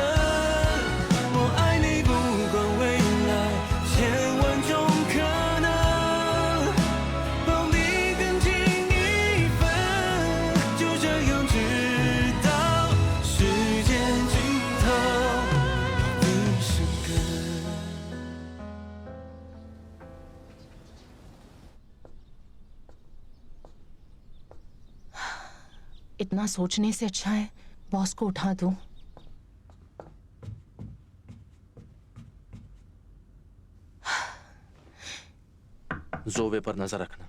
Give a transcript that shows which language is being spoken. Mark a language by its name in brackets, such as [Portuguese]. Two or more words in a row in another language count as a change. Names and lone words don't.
[Chinese] 我爱你，不管未来千万种可能，抱你更近一分，就这样直到时间尽头，落地生根。 [Hindi] इतना सोचने से अच्छा है बॉस को उठा दूं। जोवे पर नजर रखना।